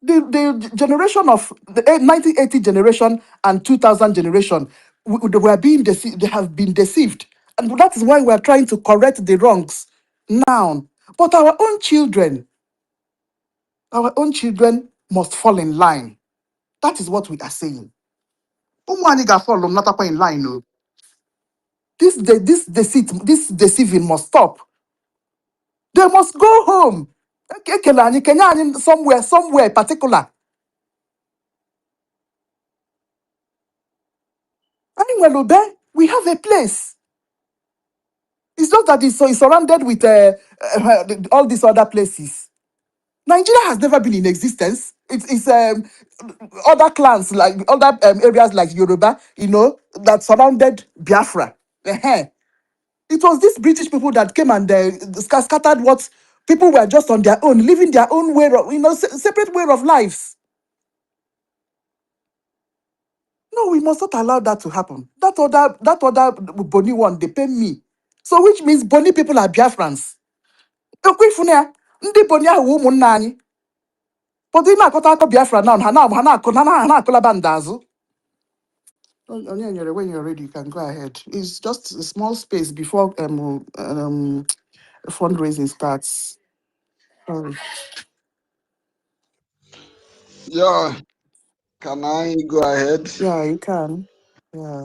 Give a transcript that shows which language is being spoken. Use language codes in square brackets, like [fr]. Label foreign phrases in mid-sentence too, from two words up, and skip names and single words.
[en] The generation of the 1980 generation and 2000 generation, they were being deceived. They have been deceived, and that is why we are trying to correct the wrongs now. But our own children must fall in line. That is what we are saying. [ig] Ụmụ anyị ga-fall natakwa [en] in line. [ig] Oh. [en] This deceit, this deceiving must stop. They must go home. [ig] Ekele anyị, kenye anyị [en] somewhere particular. [ig] Anyị nwere ube, [en] we have a place. It's just that it's surrounded with all these other places. Nigeria has never been in existence. It's other clans, like other areas like Yoruba, that surrounded Biafra. Ehen. It was these British people that came and scattered what people were just on their own, living their own way of, separate way of lives. No, we must not allow that to happen. That other Boni one, they pay me. So which means Boni people are Biafrans. [ig] Ekwe ifune ya, ndị Boni ahụ wụ ụmụnna anyị. But ị na-akọta akọ Biafra now, ha na-akụlaba ndazụ. [en] When you're ready, you can go ahead. It's just a small space before fundraising starts. Sorry. Yeah, can I go ahead? Yeah, you can. Yeah.